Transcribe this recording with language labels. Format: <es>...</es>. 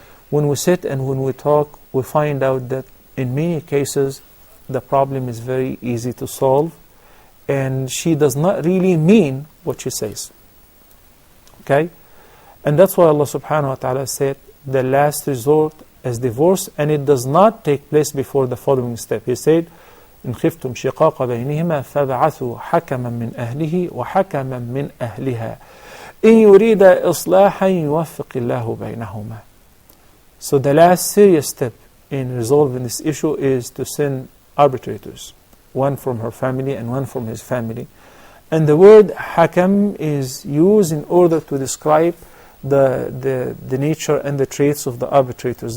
<en>When we sit and when we talk, we find out that in many cases the problem is very easy to solve, and she does not really mean what she says. Okay? And that's why Allah subhanahu wa ta'ala said the last resort is divorce, and it does not take place before the following step. He said,</en> <ar>إن خفتم شقاق بينهما فابعثوا حكما من أهله وحكما من أهلها إن يريد إصلاحا يوفق الله بينهما.</ar> <en>So the last serious step in resolving this issue is to send arbitrators, one from her family and one from his family. And the word hakam is used in order to describe the nature and the traits of the arbitrators.</en>